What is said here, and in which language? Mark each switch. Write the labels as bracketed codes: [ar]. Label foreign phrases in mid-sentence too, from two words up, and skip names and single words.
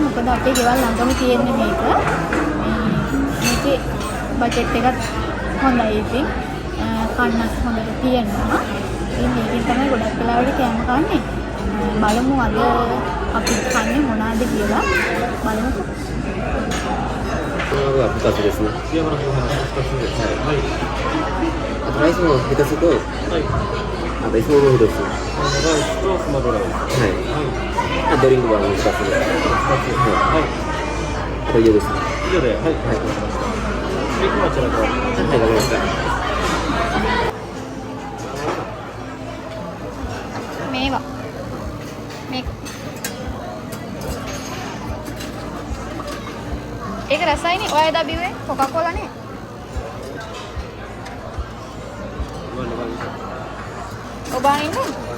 [si] මොකද අපේ ගෙවල් ළඟම තියෙන්නේ මේක. මේකේ බජට් එකත් හොඳයි. ඉතින් කන්නත් හොඳට තියෙනවා. ඉතින් මේකෙන් තමයි ගොඩක් වෙලාවට කෑම කන්නේ. බලමු අද අපි කන්නේ මොනවද කියලා. බලමු. [ja] は2つですね。山のご飯2つです。はい。あとライスも2つと、はい。あといつもの1つ。ライスとスマドライス。はい。あドリンクは2つです。2つ。はい。あと以上です。以上で、はい。はい。わかりました。で、こちらから。はい、わかりました。 [si] මේවා මේක ඒක රසයිනේ. ඔය එදා බිව්වේ කොකාකෝලා නේ. ඔබාගෙන ඉන්නේ.